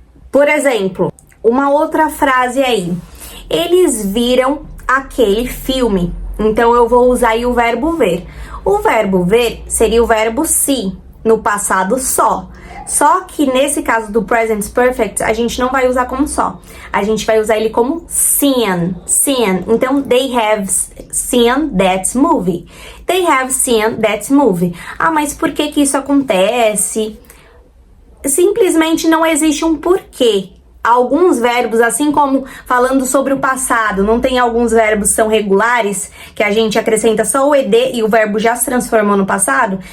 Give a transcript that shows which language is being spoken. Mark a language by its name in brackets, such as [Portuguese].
[Portuguese] Por exemplo, uma outra frase aí. Eles viram aquele filme. Então, eu vou usar aí o verbo ver. O verbo ver seria o verbo see, no passado só. Só que nesse caso do present perfect, a gente não vai usar como só. A gente vai usar ele como seen. [English] Seen. Então, they have seen that movie. They have seen that movie. [Portuguese] Ah, mas por que que isso acontece? Simplesmente não existe um porquê. Alguns verbos, assim como falando sobre o passado, não tem alguns verbos que são regulares, que a gente acrescenta só o ed e o verbo já se transformou no passado?